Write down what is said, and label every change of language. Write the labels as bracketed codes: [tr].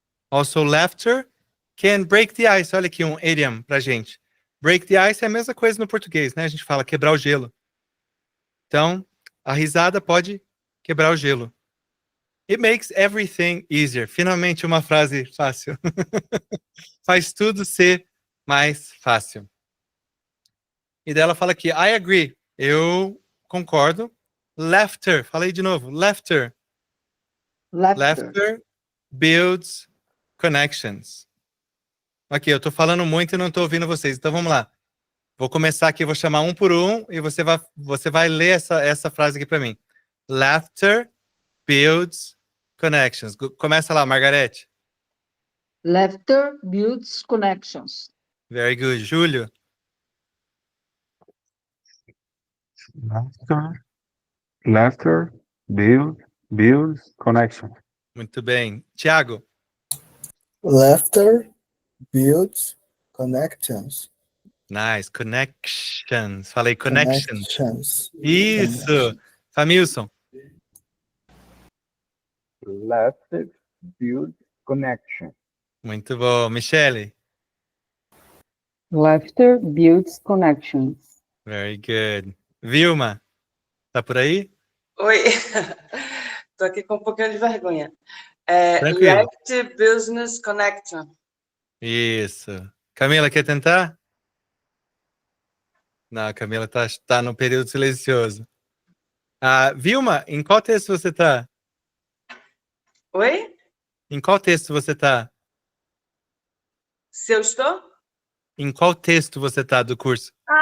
[en] Also laughter can break the ice. [pt] Olha aqui um idiom pra gente. [en] Break the ice [pt] é a mesma coisa no português, né? A gente fala quebrar o gelo. Então, a risada pode quebrar o gelo. [en] It makes everything easier. [pt] Finalmente uma frase fácil. Faz tudo ser mais fácil. E dela fala aqui, [en] I agree. [pt] Eu concordo. Laughter. Falei de novo. [en] Laughter builds connections. [pt] Ok, eu tô falando muito e não tô ouvindo vocês. Então vamos lá. Vou começar aqui, vou chamar um por um e você vai ler essa frase aqui para mim. [en] Laughter builds connections. [pt] Começa lá, Margarete. [en] Laughter builds connections. Very good. Júlio. Laughter builds connection. [pt] Muito bem. Tiago. [en] Laughter builds connections. Nice. Connections. [pt] Falei [en] connections. Isso. Connections. Familson. Laughter builds connection. [pt] Muito bom. Michele. [en] Laughter builds connections. Very good. [pt] Vilma. Tá por aí? Oi. Tô aqui com um pouquinho de vergonha. Tranquilo. [en] Laughter business connection. [pt] Isso. Camila, quer tentar? Não, a Camila tá no período silencioso. Vilma, em qual texto você tá? Oi? Em qual texto você tá? Se eu estou? Em qual texto você tá do curso?